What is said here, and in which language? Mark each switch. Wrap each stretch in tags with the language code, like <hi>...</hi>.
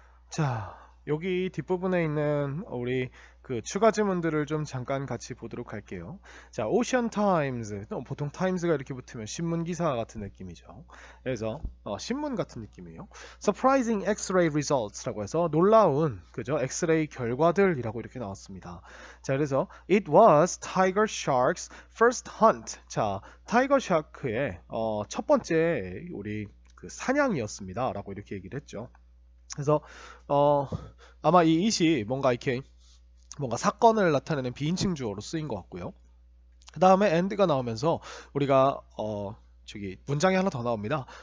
<ko>자 여기 뒷부분에 있는 우리 그 추가 지문들을 좀 잠깐 같이 보도록 할게요. 자, 오션 타임즈. 보통 타임즈가 이렇게 붙으면 신문 기사 같은 느낌이죠. 그래서 신문 같은 느낌이에요.</ko> <en>Surprising X-ray results</en> <ko>라고 해서 놀라운 그죠? 엑스레이 결과들이라고 이렇게 나왔습니다. 자, 그래서</ko> <en>it was tiger shark's first hunt.</en> <ko>자, 타이거 샤크의 첫 번째 우리 그 사냥이었습니다라고 이렇게 얘기를 했죠. 그래서 아마 이 it이 뭔가 사건을 나타내는 비인칭 주어로 쓰인 것 같고요. 그 다음에 and가 나오면서 우리가 저기 문장이 하나 더 나옵니다.</ko>